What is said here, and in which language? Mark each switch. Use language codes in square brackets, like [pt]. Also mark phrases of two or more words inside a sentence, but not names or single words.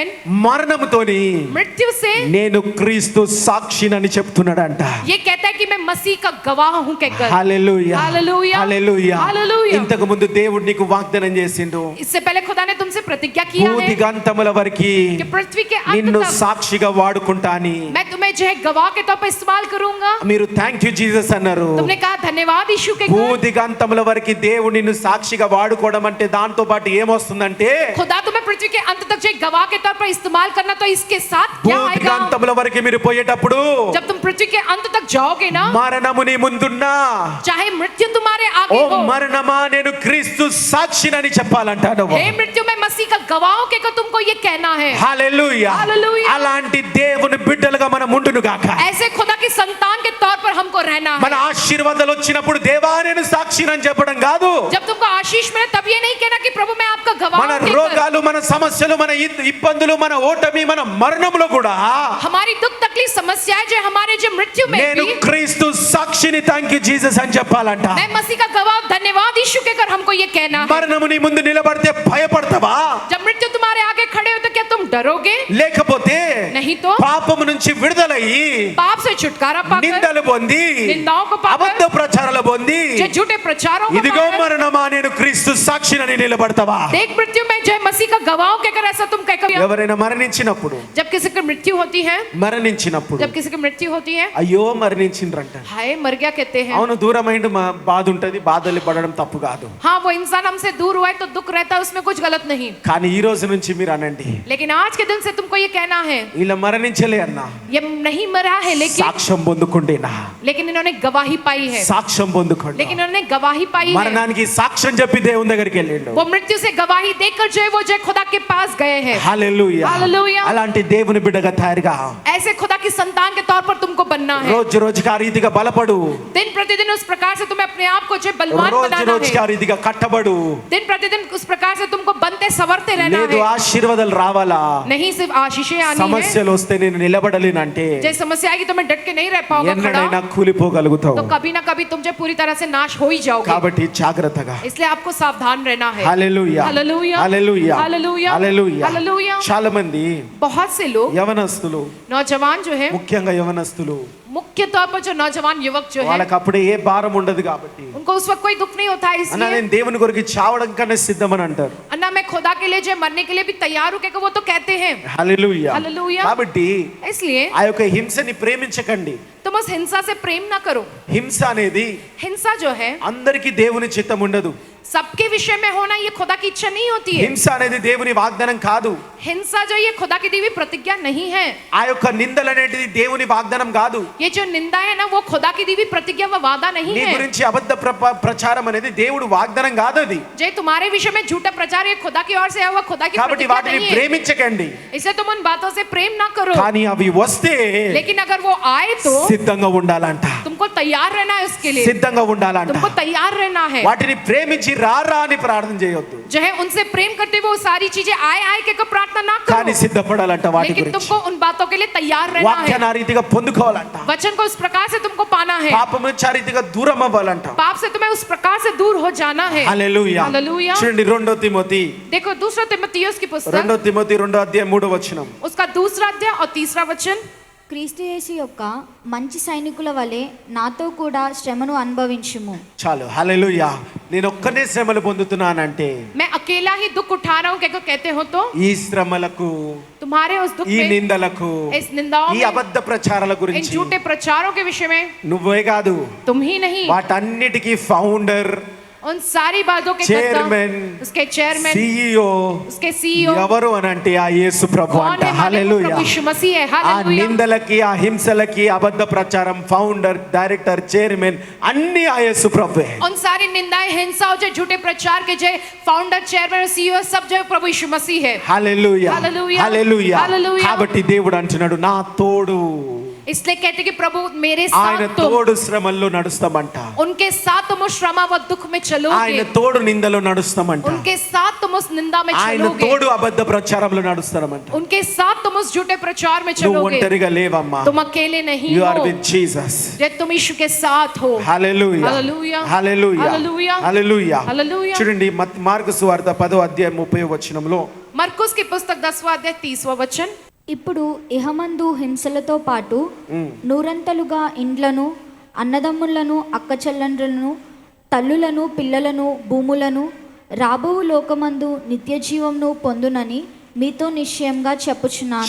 [te] మరణముతోని [hi] मृत्यु से [te] నేను క్రీస్తు సాక్షినని చెప్తున్నాడంట. [hi] ये कहता है कि मैं मसीह का गवाह हूं कहकर. [te] హల్లెలూయా. [hi] हालेलूया. [te] హల్లెలూయా. [hi] हालेलूया. [te] ఇంతకు ముందు దేవుడు నీకు వాగ్దానం చేసిండు, [hi] इससे पहले खुदा ने तुमसे प्रतिज्ञा किया है [te] భూదిగంతముల వరకు [hi] कि पृथ्वी के अंत [te] నిన్ను [hi] तक [te] సాక్షిగా వాడుకుంటా అని. [hi] मैं तुम्हें जो है गवाह के तौर पर इस्तेमाल करूंगा. [te] మీరు [en] thank you Jesus [te] అన్నారు. [hi] तुमने कहा धन्यवाद यीशु के घर. [te] భూదిగంతముల వరకు దేవుడు నిన్ను సాక్షిగా వాడుకోవడం అంటే దాంతో పాటు ఏమొస్తుందంటే, [hi] खुदा तुम्हें पृथ्वी के अंत तक जो एक गवाह के तौर पर इस्तेमाल करना, तो इसके साथ क्या आएगा? [te] భూదిగంతముల వరకు మీరు పోయేటప్పుడు [hi] जब तुम पृथ्वी के अंत तक जाओगे ना, [te] మరణము నీ ముందున్నా, [hi] चाहे मृत्यु तुम्हारे [te] ఓ [hi] आगे हो, [te] మరణమా నేను క్రీస్తు సాక్షినని చెప్పాలంట నువ్వు. [hi] हे मृत्यु में मसीह का गवाह हूं कहकर तुमको ये कहना है. [te] హల్లెలూయా. [hi] हालेलूया. [te] అలాంటి దేవుని బిడ్డలుగా మనం ఉండును గాక. [hi] ऐसे खुदा की संतान के तौर पर हमको रहना [te] మన [hi] है. [te] ఆశీర్వాదాలు వచ్చినప్పుడు దేవా నేను సాక్షినని చెప్పడం కాదు. [hi] जब तुमको आशीष मिले तब ये नहीं कहना कि प्रभु मैं आपका गवाह [te] మన [hi] हूं कहकर. [te] రోగాలు, మన సమస్యలు, మన ఇబ్బందులు, మన ఓటమి, మన మరణంలో కూడా [hi] हमारी दुख तकलीफ समस्याएं जो हमारे जो मृत्यु में [te] నేను [hi] भी, [te] క్రీస్తు సాక్షిని [en] thank you Jesus [te] అని చెప్పాలంట. [hi] मैं मसीह का गवाह धन्यवाद यीशु कहकर हमको ये कहना है. [te] మరణము నీ ముందు నిలబడితే భయపడతావా? [hi] जब मृत्यु तुम्हारे आगे खड़े हो तो क्या तुम डरोगे? [te] లేకపోతే [hi] नहीं तो [te] పాపము నుంచి విడుదలయ్యి [hi] पाप से छुटकारा पाकर, [te] నిందలు పొంది [hi] निंदाओं को [te] అబద్ధ [hi] पाकर, [te] ప్రచారాలు పొంది [hi] जो झूठे प्रचारों को [te] ఇదిగో [hi] पाकर, [te] మరణమా నేను క్రీస్తు సాక్షినని నిలబడతావా? [hi] देख मृत्यु में जो है मसीह का गवाह हूं कहकर ऐसा तुम कहकर. [te] ఎవరైనా మరణించినప్పుడు [hi] जब किसी की मृत्यु होती है, [te] మరణించినప్పుడు [hi] जब किसी की मृत्यु होती है, [te] అయ్యో మరణించిండ్రంట. [hi] हाय मर गया कहते हैं. [te] అవును, దూరమైన బాధ ఉంటది, బాధలు పడడం తప్పు కాదు. [hi] हाँ, वो इंसान हमसे दूर हुआ है तो दुख रहता है, उसमें कुछ गलत नहीं. [te] కానీ ఈ రోజు నుంచి మీరు అనండి, [hi] लेकिन आज के दिन से तुमको ये कहना है, [te] ఇలా మరణించలే అన్నా, [hi] ये नहीं मरा है [te] సాక్ష్యం పొందుకుండేనా, [hi] लेकिन इन्होंने गवाही पाई है. [te] సాక్ష్యం పొందుకోండి. [hi] लेकिन इन्होंने गवाही पाई है. [te] మరణానికి సాక్ష్యం చెప్పి దేవుని దగ్గరికి వెళ్ళిండు. [hi] वो मृत्यु से गवाही देकर जो है वो जो है खुदा के पास गए हैं. [te] హల్లెలూయా. [hi] हालेलूया. [te] అలాంటి దేవుని బిడ్డగా తయారుగా [hi] ऐसे खुदा की संतान के तौर पर तुमको बनना है. [te] రోజు రోజుకి ఆ రీతిగా బలపడు, [hi] दिन प्रतिदिन उस प्रकार से तुम्हें अपने आप को जो है बलवान [te] రోజు [hi] बनाना [te] రోజుకి ఆ [hi] है. [te] రీతిగా కట్టబడు. [hi] दिन प्रतिदिन उस प्रकार से तुमको बनते संवरते रहना [te] లేదు [hi] है. [te] ఆశీర్వాదాలు రావాలా, [hi] नहीं सिर्फ आशीषें आनी है. [te] సమస్యలు వస్తే నేను నిలబడలేనంటే [hi] जैसे समस्या आएगी तो मैं डट के नहीं रह पाऊंगा [te] ఎన్నడైనా [hi] खड़ा, [te] కూలిపోగలుగుతావు. [hi] तो कभी ना कभी तुम जो पूरी तरह से नाश हो ही जाओगे. [te] కాబట్టి జాగ్రత్తగా. [hi] इसलिए आपको सावधान रहना है. [te] హల్లెలూయా. [hi] हालेलूया. [te] హల్లెలూయా. [hi] हालेलूया. [te] హల్లెలూయా. [hi] हालेलूया. [te] చాలా మంది [hi] बहुत से लोग [te] యవనస్తులు, [hi] नौजवान जो है, [te] ముఖ్యంగా యవనస్తులు, [hi] मुख्य तौर पर जो नौजवान युवक जो है, [te] వాళ్ళకి అప్పుడే ఏ భారం ఉండదు కాబట్టి [hi] उनको उस वक्त कोई दुख नहीं होता है. [te] అన్న [hi] इसलिए [te] నేను దేవుని కొరకు చావడం కన్నా సిద్ధమని అంటారు. [hi] अन्ना मैं खुदा के लिए जो है मरने के लिए भी तैयार हूं कहकर वो तो कहते हैं. [te] హల్లెలూయా. [hi] हालेलूया. [te] కాబట్టి [hi] इसलिए [te] ఆ యొక్క హింసని ప్రేమించకండి. [hi] तुम उस हिंसा से प्रेम ना करो. [te] హింస అనేది [hi] हिंसा जो है [te] అందరికీ దేవుని చిత్తం ఉండదు. [hi] सबके विषय में होना ये खुदा की इच्छा नहीं होती है. [te] హింస అనేది దేవుని వాగ్దానం కాదు. [hi] हिंसा जो ये खुदा की दी हुई प्रतिज्ञा नहीं है. [te] ఆ యొక్క నిందలు అనేది దేవుని వాగ్దానం కాదు. [hi] ये जो निंदा है ना वो खुदा की दी हुई प्रतिज्ञा व वादा नहीं [te] నీ [hi] है. [te] గురించి అబద్ధ ప్రచారం అనేది దేవుడు వాగ్దానం కాదు. అది [hi] जो तुम्हारे विषय में झूठा प्रचार ये खुदा की ओर से आया हुआ खुदा की [te] కాబట్టి [hi] प्रतिज्ञा [te] వాటిని [hi] नहीं है. [te] ప్రేమించకండి. [hi] इसलिए तुम उन बातों से प्रेम ना करो. [te] కానీ అవి వస్తే [hi] लेकिन अगर वो आए तो [te] సిద్ధంగా ఉండాలంట. [hi] तुमको तैयार रहना है उसके लिए. [te] సిద్ధంగా ఉండాలంట. [hi] तुमको तैयार रहना है. [te] వాటిని ప్రేమించి రారా అని ప్రార్థన చేయొద్దు. [hi] जो है उनसे प्रेम करते हुए वो सारी चीजें आए आए के प्रार्थना ना [te] కానీ [hi] करो. [te] సిద్ధపడాలంట వాటి [hi] लेकिन [te] గురించి. [hi] तुमको उन बातों के लिए तैयार रहना है. [te] వాక్యాన్ని ఆ రీతిగా పొందుకోవాలంట. [hi] वचन को उस प्रकार से तुमको पाना है. [te] పాపం నుంచి ఆ రీతిగా దూరం అవ్వాలంట. [hi] पाप से तुम्हें उस प्रकार से दूर हो जाना है. [te] హల్లెలూయా. [hi] हालेलूया. [te] చూడండి 2 తిమోతి, [hi] देखो दूसरा तिमोथियुस की पुस्तक [te] 2 తిమోతి 2వ అధ్యాయం 3వ వచనం. [hi] उसका दूसरा अध्याय और तीसरा वचन. [te] క్రీస్తు యేసు యొక్క మంచి సైనికుల వలె నాతో కూడా శ్రమను అనుభవించుము. చాలు. హల్లెలూయా. నేను ఒక్కనే శ్రమలు పొందుతున్నానంటే [hi] मैं अकेला ही दुख उठा रहा हूँ क्या कहते हो तो [te] ఈ శ్రమలకు, [hi] तुम्हारे उस दुख [te] ఈ [hi] में, [te] నిందలకు, [hi] इस निंदाओं [te] ఈ [hi] में, [te] అబద్ధ ప్రచారాల [hi] इन [te] గురించి [hi] झूठे प्रचारों के विषय में [te] నువ్వే కాదు [hi] तुम ही नहीं, [te] వాటన్నిటికీ ఫౌండర్, [hi] उन सारी बातों के चेयरमैन, कर्ता, उसके चेयरमैन, CEO उसके CEO [te] ఎవరు అని అంటే ఆ యేసు ప్రభు [hi] कौन [te] అంట. [hi] है? हमारे [te] హల్లెలూయా. [hi] प्रभु यीशु मसीह है. [te] ఆ [hi] हालेलुया. [te] నిందలకి, ఆ హింసలకి, అబద్ధ ప్రచారం, [en] founder, director, chairman [te] అన్ని ఆ యేసు ప్రభువే. [hi] उन सारी निंदाएं, हिंसा जो झूठे प्रचार के जो [en] founder, chairman, CEO [hi] सब जो प्रभु यीशु मसीह है. [te] హల్లెలూయా. హల్లెలూయా. హల్లెలూయా. హల్లెలూయా. కాబట్టి దేవుడు అంటున్నాడు నా తోడు, [hi] इसलिए कहते कि प्रभु मेरे [te] ఆయన [hi] साथ तुम, [te] తోడు శ్రమల్లో నడుస్తామంట. [hi] उनके साथ तुम उस श्रम व दुख में [te] ఆయన [hi] चलोगे, [te] తోడు నిందలో నడుస్తామంట. [hi] उनके साथ तुम उस निंदा में [te] ఆయన [hi] चलोगे, [te] తోడు అబద్ధ ప్రచారంలో నడుస్తామంట. [hi] उनके साथ तुम उस झूठे प्रचार में [te] నువ్వు [hi] चलोगे. [te] ఒంటరిగా లేవమ్మా. [hi] तुम अकेले नहीं [en] you are [hi] हो, [en] with Jesus. [hi] जे तुम यीशु के साथ हो. [te] హల్లెలూయా. హల్లెలూయా. హల్లెలూయా. హల్లెలూయా. హల్లెలూయా. హల్లెలూయా. చూడండి మార్కు సువార్త 10వ అధ్యాయం 30వ వచనంలో [hi] मरकुस की पुस्तक 10वां अध्याय 30वां वचन. [te] ఇప్పుడు ఇహమందు హింసలతో పాటు నూరంతలుగా ఇండ్లను, అన్నదమ్ములను, అక్కచెల్లెండ్రులను, తల్లులను, పిల్లలను, భూములను, రాబోవు లోకమందు నిత్య జీవంను పొందునని మీతో నిశ్చయంగా చెప్పుచున్నాను.